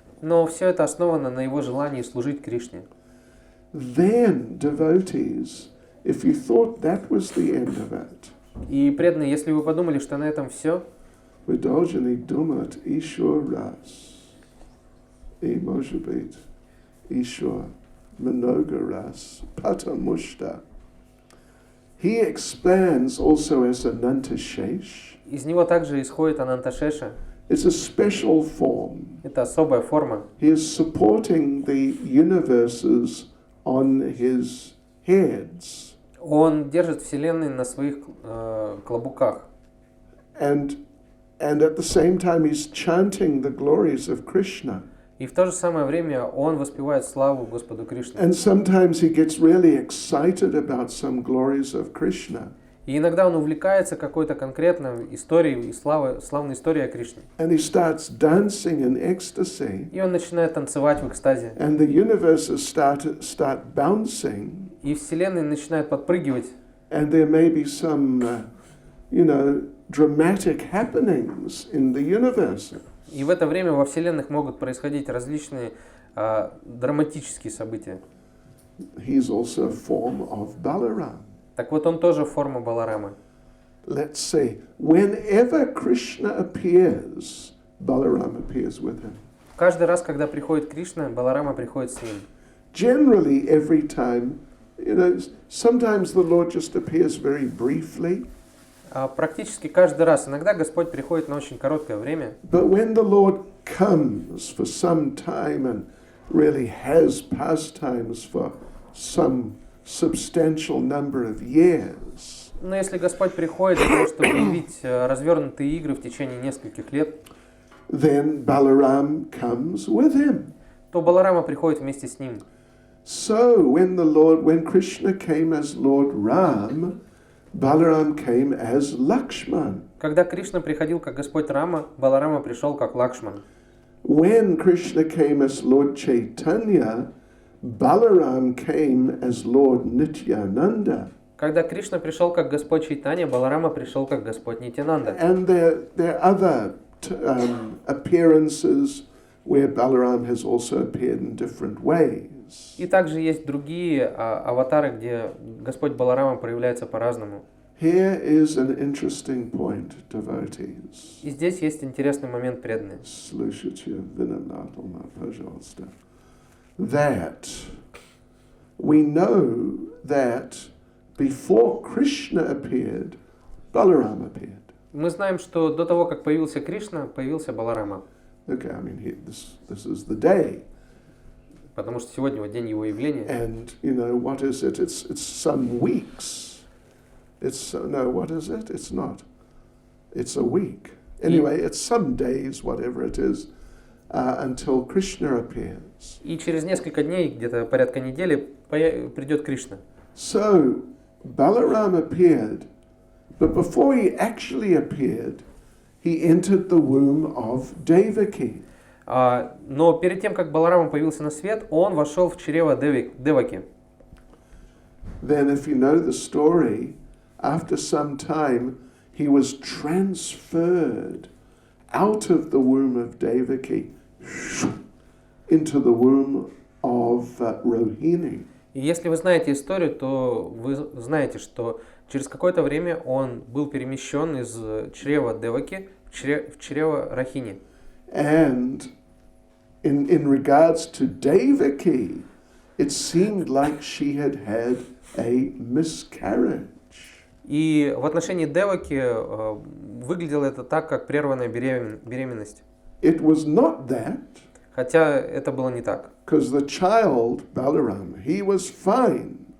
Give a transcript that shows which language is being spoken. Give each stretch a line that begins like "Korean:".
Russian: Но все это основано на его желании служить Кришне.
English: Then, devotees, if you thought that was the end of it,
Russian: И преданные, если вы подумали, что на этом все, Vidojani dumat Ishur ras, e может быть, Ishur mnogo ras, patamushta.
English: He expands also as Anantashesh.
Russian: из него также исходит Ананташеша.
English: It's a special form.
Russian: Это особая форма.
English: He is supporting the universes on his heads.
Russian: Он держит Вселенную на своих клобуках.
English: And at the same time he's chanting the glories of Krishna.
Russian: И в то же самое время он воспевает славу Господу Кришне.
English: And sometimes he gets really excited about some glories of Krishna.
Russian: И иногда он увлекается какой-то конкретной историей и славной историей о Кришне.
English: And he starts dancing in ecstasy.
Russian: И он начинает танцевать в экстазе.
English: And the universes start bouncing.
Russian: И Вселенная начинает подпрыгивать.
English: And there may be some, dramatic happenings in the universe.
Russian: И в это время во Вселенных могут происходить различные драматические события.
English: He's also a form of Balarama.
Russian: Так вот, он тоже форма Баларамы.
English: Let's say, whenever Krishna appears, Balaram appears with him.
Russian: Каждый раз, когда приходит Кришна, Баларама приходит с ним.
English: Generally, every time, sometimes the Lord just appears very briefly.
Russian: Практически каждый раз. Иногда Господь приходит на очень короткое время.
English: But when the Lord comes for some time and really has pastimes for some substantial number of years,
Russian: Но если Господь приходит для того, чтобы явить развернутые игры в течение нескольких лет,
English: then Balaram comes with him.
Russian: то Баларама приходит вместе с ним.
English: So when Krishna came as Lord Ram, Balaram came as Lakshman.
Russian: Когда Кришна приходил как Господь Рама, Баларама пришел как Лакшман.
English: When Krishna came as Lord Chaitanya, Balaram came as Lord Nityananda.
Russian: Когда Кришна пришел как Господь Чайтанья, Баларама пришел как Господь Нитянанда.
English: And there are other appearances where Balaram has also appeared in different ways.
Russian: И также есть другие аватары, где Господь Баларама проявляется по-разному.
English: Here is an interesting point, devotees.
Russian: И здесь есть интересный момент, преданные. Слушайте внимательно, пожалуйста.
English: That we know that before Krishna appeared, Balaram appeared.
Russian: Мы знаем, что до того, как появился Кришна, появился Баларама.
English: Okay, this is the day.
Russian: Потому что сегодня вот день его явления.
English: And what is it? It's some weeks. What is it? It's not. It's a week. Anyway, it's some days, whatever it is, until Krishna appears.
Russian: И через несколько дней, где-то порядка недели, придет Кришна.
English: So Balaram appeared, but before he actually appeared, he entered the womb of Devaki.
Russian: Но перед тем, как Баларама появился на свет, он вошел в чрево Деваки.
English: Then, if you know the story, after some time, he was transferred out of the womb of Devaki into the womb of Rohini.
Russian: И если вы знаете историю, то вы знаете, что через какое-то время он был перемещен из чрева Деваки в чрево Рахини.
English: And in regards to Devaki, it seemed like she had had a miscarriage.
Russian: И в отношении Деваки выглядело это так, как прерванная беременность.
English: It was not that.
Russian: Хотя это было не так.
English: Because the child, Balarama, he was fine.